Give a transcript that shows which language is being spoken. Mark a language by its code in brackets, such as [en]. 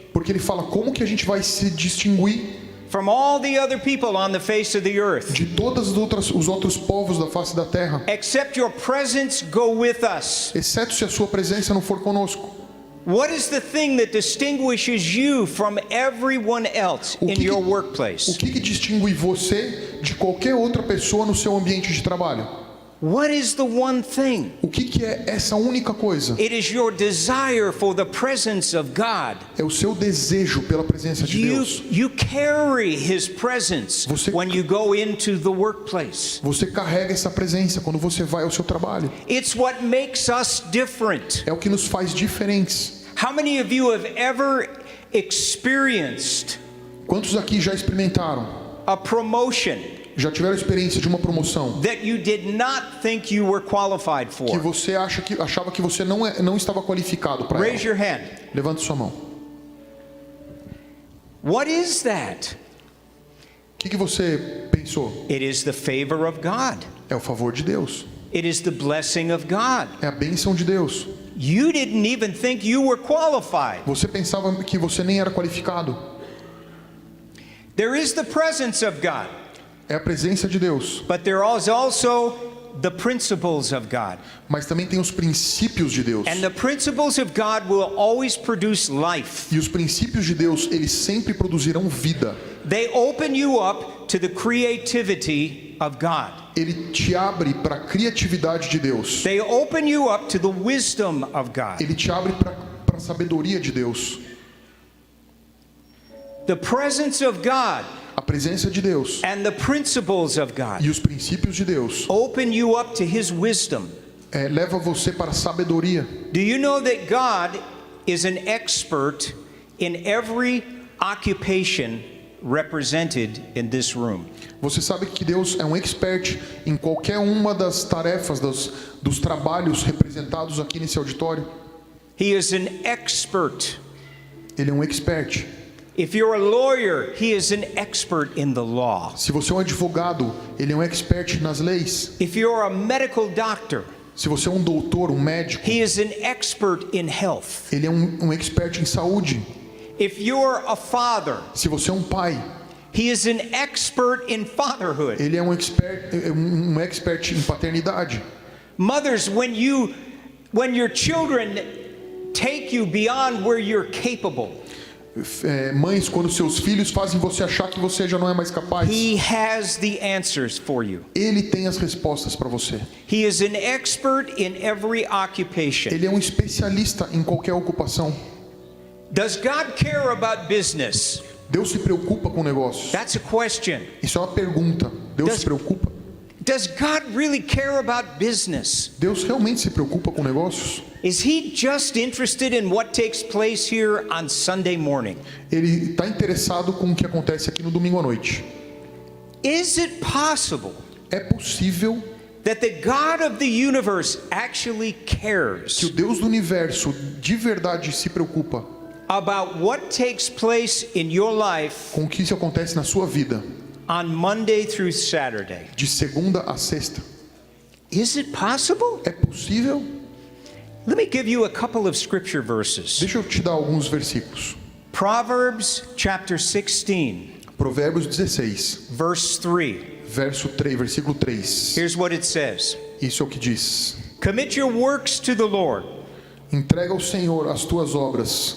[pt] Porque ele fala, como que a gente vai se distinguir [en] from all the other people on the face of the earth, [pt] de todos os outros povos da face da terra, [en] except your presence go with us? [pt] exceto se a sua presença não for conosco? [en] What is the thing that distinguishes you from everyone else in your [pt] O [en] workplace? [pt] que distingue você de qualquer outra pessoa no seu ambiente de trabalho? [en] What is the one thing? [pt] O que é essa única coisa? [en] It is your desire for the presence of God. [pt] É o seu desejo pela presença de Deus. [en] You carry His presence when you go into the workplace. [pt] Você carrega essa presença quando você vai ao seu trabalho. [en] It's what makes us different. [pt] É o que nos faz diferentes. [en] How many of you have ever experienced [pt] Quantos aqui já experimentaram? [en] a promotion [pt] Já tiveram experiência de uma promoção [en] that you did not think you were qualified [pt] que [en] for? [pt] você achava que você não estava qualificado para [en] Raise [pt] ela? [en] your hand. [pt] Levante sua mão. [en] What is that? [pt] O que você pensou? [en] It is the favor of God. [pt] É o favor de Deus. [en] It is the blessing of God. [pt] É a bênção de Deus. [en] You didn't even think you were qualified. [pt] Você pensava que você nem era qualificado. [en] There is the presence of God, [pt] É a presença de Deus. [en] but there is also the principles of God. [pt] Mas também tem os princípios de Deus. [en] And the principles of God will always produce life. [pt] E os princípios de Deus, eles sempre produzirão vida. [en] They open you up to the creativity of God. [pt] Ele te abre para a criatividade de Deus. [en] They open you up to the wisdom of God. [pt] Ele te abre para a sabedoria de Deus. [en] The presence of God [pt] A presença de Deus [en] and the principles of God [pt] e os princípios de Deus [en] open you up to His wisdom. [pt] leva você para a sabedoria. [en] Do you know that God is an expert in every occupation represented in this room? [pt] Você sabe que Deus é um expert em qualquer uma das tarefas, dos trabalhos representados aqui nesse auditório. [en] He is an expert. [pt] Ele é um expert. [en] If you're a lawyer, he is an expert in the law. [pt] Se você é um advogado, ele é um expert nas leis. [en] If you're a medical doctor, [pt] Se você é um doutor, um médico, [en] he is an expert in health. [pt] ele é um expert em saúde. [en] If you're a father, [pt] Se você é um pai, [en] he is an expert in fatherhood. [pt] ele é um expert em paternidade. [en] Mothers, when your children take you beyond where you're capable, [pt] Mães, quando seus filhos fazem você achar que você já não é mais capaz, [en] he has the answers for you. [pt] ele tem as respostas para você. [en] He is an expert in every occupation. [pt] Ele é um especialista em qualquer ocupação. [en] Does God care about business? [pt] Deus se preocupa com negócios. [en] That's a question. [pt] Isso é uma pergunta. Deus se preocupa? [en] Does God really care about business? [pt] Deus realmente se preocupa com negócios? [en] Is He just interested in what takes place here on Sunday morning? [pt] Ele está interessado com o que acontece aqui no domingo à noite. [en] Is it possible [pt] É possível [en] that the God of the universe actually [pt] que [en] cares [pt] o Deus do universo de verdade se preocupa [en] about what takes place in your life [pt] com o que isso acontece na sua vida, [en] on Monday through Saturday? [pt] de segunda a sexta? [en] Is it possible? [pt] É possível? [en] Let me give you a couple of scripture verses. [pt] Deixa eu te dar alguns versículos. [en] Proverbs chapter 16, [pt] Provérbios 16, [en] verse 3. [pt] versículo 3. [en] Here's what it says. [pt] Isso é o que diz: [en] Commit your works to the Lord, [pt] entrega ao Senhor as tuas obras,